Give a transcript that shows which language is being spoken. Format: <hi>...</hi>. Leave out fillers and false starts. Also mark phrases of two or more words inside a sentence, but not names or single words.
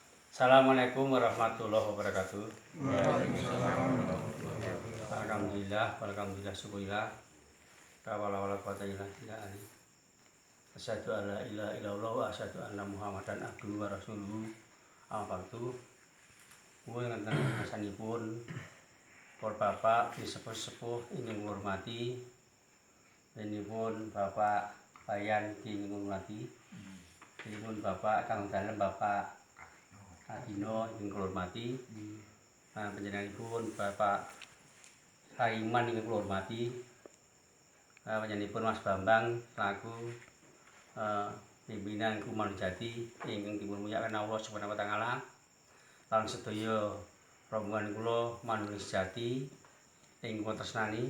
<ar>السلام عليكم ورحمة الله وبركاته. الحمد لله، شكرا لله. لا حول ولا قوة إلا بالله. أشهد أن لا إله إلا الله وأشهد أن محمدا عبده ورسوله. الحمد لله.</ar> <jv>Kuwi ngenten ngasanipun para bapak sepuh-sepuh ingkang ngurmati. Inipun Bapak Bayan ingkang ngurmati. Inipun Bapak Kang Dalem Bapak Adino ingkang hormati, panjenenganipun Bapak Saiman ingkang hormati, panjenenganipun Mas Bambang selaku pimpinan Kuman Jati ingkang dipun mulyakaken</jv> <ar>الله سبحانه وتعالى,</ar> <jv>lan sedaya rombongan kula manunggal sejati ingkang kula tresnani.</jv>